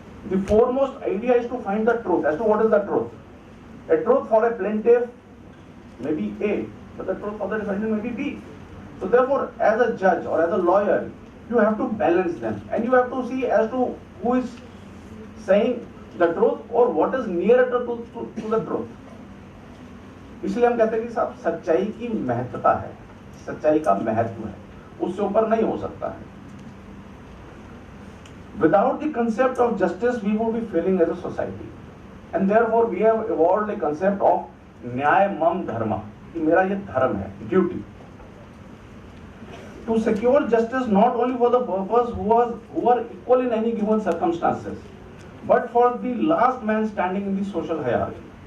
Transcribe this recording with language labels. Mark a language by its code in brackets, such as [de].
[en] The foremost idea is to find the truth. As to what is the truth? A truth for a plaintiff may be A, but the truth for the defendant may be B. So therefore, as a judge or as a lawyer, you have to balance them, and you have to see as to who is saying the truth or what is nearer to the truth. [hi] इसलिए हम कहते हैं कि साहब सच्चाई की महत्वता है, सच्चाई का महत्व है, उससे ऊपर नहीं हो सकता है. [en] Without the concept of justice, we would be failing as a society, and therefore we have evolved a concept of [hi] न्याय मम धर्म, कि मेरा ये धर्म है, [en] duty. To secure justice not only for the purpose who are equal in any given circumstances, but for the last man standing in the social hierarchy.